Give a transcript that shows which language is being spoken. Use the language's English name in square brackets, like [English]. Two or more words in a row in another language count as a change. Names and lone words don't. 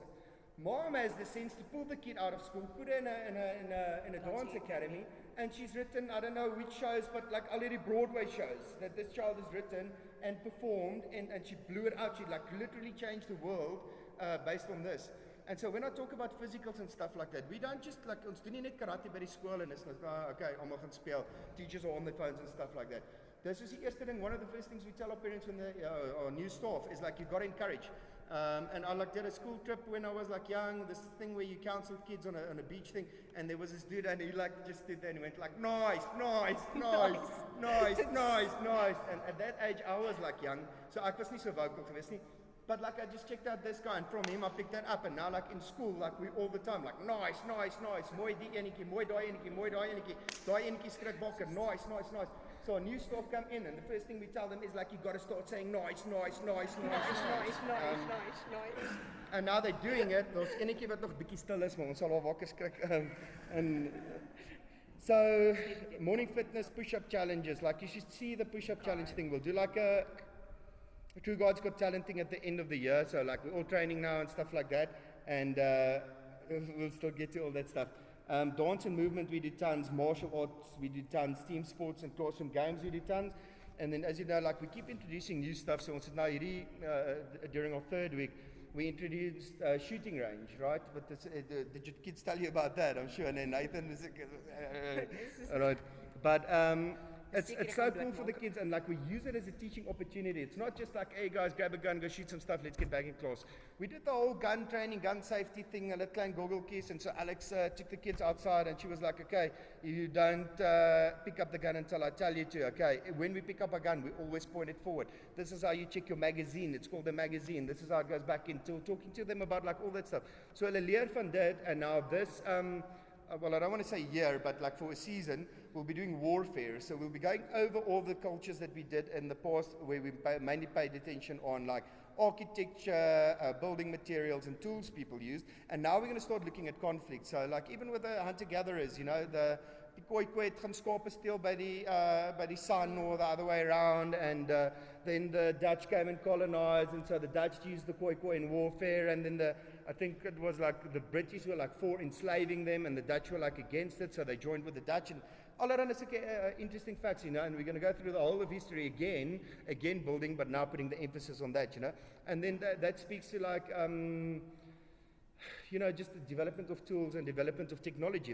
[English] Mom has the sense to pull the kid out of school, put her in a dance academy, and she's written, I don't know which shows, but like already Broadway shows that this child has written and performed, and she blew it out. She like literally changed the world based on this. And so when I talk about physicals and stuff like that, we don't just like, [Afrikaans] ons doen nie net karate by die skool en is like, okay, almal gaan speel, [English] teachers are on their phones and stuff like that. This is the eerste thing, one of the first things we tell our parents when they our new staff is like, you got to encourage. And I like did a school trip when I was like young, this thing where you counsel kids on a beach thing, and there was this dude and he like just stood there and he went like, nice. And at that age I was like young, so [Afrikaans] ek was nie so vocal geweest nie. [English] But like I just checked out this guy, and from him I picked that up, and now like in school, like we all the time, like nice, [Afrikaans] mooi die enetjie, mooi daai enetjie, daai enetjie skrik wakker, [English] nice. So a new staff come in, and the first thing we tell them is like, you got to start saying nice. And now they're doing it. [Afrikaans] Daar's enetjie wat nog bietjie stil is, maar ons sal haar wakker skrik. [English] And so morning fitness push-up challenges, like you should see the push-up challenge thing. We'll do like a TrueGuide's Got Talent thing at the end of the year, so like we're all training now and stuff like that, and we'll still get to all that stuff. Dance and movement we do tons, martial arts we do tons, team sports and classroom games we do tons, and then as you know, like we keep introducing new stuff, so [Afrikaans] ons het nou hierdie [English] during our third week, we introduced shooting range, right? But did your kids tell you about that? I'm sure. And then Nathan is all right. But it's so cool for the kids, and like we use it as a teaching opportunity. It's not just like, hey guys, grab a gun, go shoot some stuff, let's get back in class. We did the whole gun training, gun safety thing, a little klein Google keys, and so Alex took the kids outside, and she was like, okay, you don't pick up the gun until I tell you to. Okay, when we pick up a gun, we always point it forward. This is how you check your magazine. It's called a magazine. This is how it goes back into talking to them about like all that stuff. So [Afrikaans] hulle leer van dit, [English] and now this well, I don't want to say year, but like for a season, we'll be doing warfare. So we'll be going over all the cultures that we did in the past, where we mainly paid attention on like architecture, building materials, and tools people used. And now we're going to start looking at conflict. So like even with the hunter-gatherers, you know, the Khoikhoi [Afrikaans] het gaan skape steel by die [English] sun, or the other way around, and then the Dutch came and colonized, and so the Dutch used the Khoikhoi in warfare, and then I think it was like the British were like for enslaving them, and the Dutch were like against it, so they joined with the Dutch, and all around us interesting facts, you know, and we're going to go through the whole of history again building, but now putting the emphasis on that, you know, and then that speaks to like, you know, just the development of tools and development of technology.